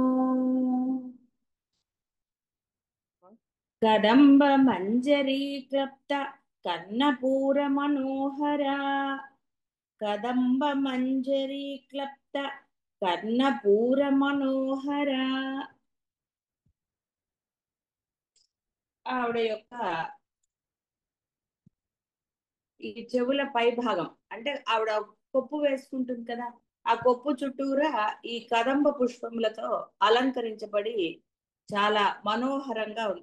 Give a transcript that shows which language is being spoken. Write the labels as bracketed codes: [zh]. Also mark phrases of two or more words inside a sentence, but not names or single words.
[sa] कदम्ब मंजरी क्लप्त कर्णपूर मनोहरा। कदम्ब मंजरी क्लप्त कर्णपूर मनोहरा। [te] ఆవిడ యొక్క ఈ చెవుల పై భాగం అంటే ఆవిడ కొప్పు వేసుకుంటుంది కదా, ఆ కొప్పు చుట్టూరా ఈ కదంబ పుష్పములతో అలంకరించబడి చాలా మనోహరంగా ఉంది.